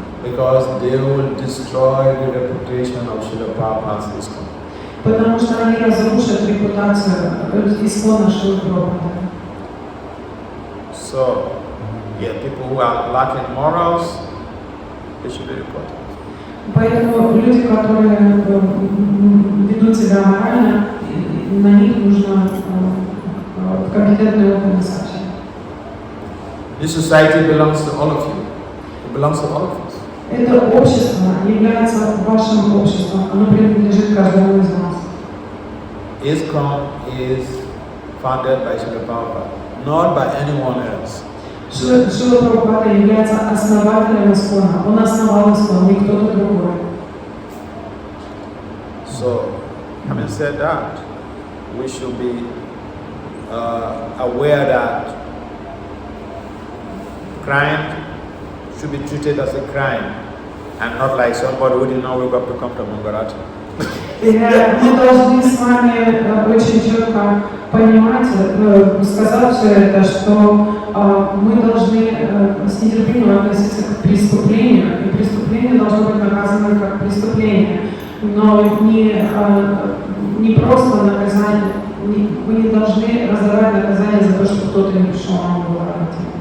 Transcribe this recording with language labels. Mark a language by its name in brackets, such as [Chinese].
[English] Because they will destroy the reputation of Srila Prabhupada's ISKCON. [Russian] Потому что они разрушат репутацию исконно Шрилы Прабхупады. [English] So, yeah, people who are lacking morals, they should be reported. [Russian] Поэтому люди, которые ведут себя морально, на них нужно компетентные органы сообщать. [English] This society belongs to all of you. It belongs to all of us. [Russian] Это общество является вашим обществом, оно принадлежит каждому из вас. [English] ISKCON is founded by Srila Prabhupada, not by anyone else. [Russian] Шрила Прабхупада является основателем Искона. Он основал Искон, не кто-то другой. [English] So, having said that, we should be aware that crime should be treated as a crime and not like somebody who did not wake up to come to Mangarati. [Russian] Мы должны с вами очень четко понимать, сказать все это, что мы должны с нетерпением относиться к преступлению, и преступление должно быть наказано как преступление, но не просто наказание, мы не должны раздавать наказание за то, что кто-то не пришел на Мангарати.